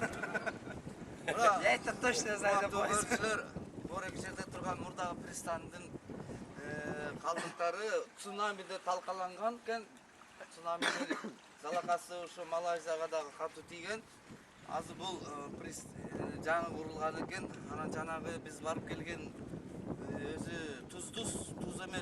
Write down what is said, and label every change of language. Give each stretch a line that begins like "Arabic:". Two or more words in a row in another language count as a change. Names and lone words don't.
Russian: Aytib точно знаю.
Kyrgyz: Көрчүлөр борек жерде турган мурдагы пристандын калдыктары цунамиде талкаланган экен. Цунаминин залакасы ушу Малайзияга дагы катуу тийген. Азыр бул жаңы курулган экен. Анан жанагы биз барып келген өзү туз эмес.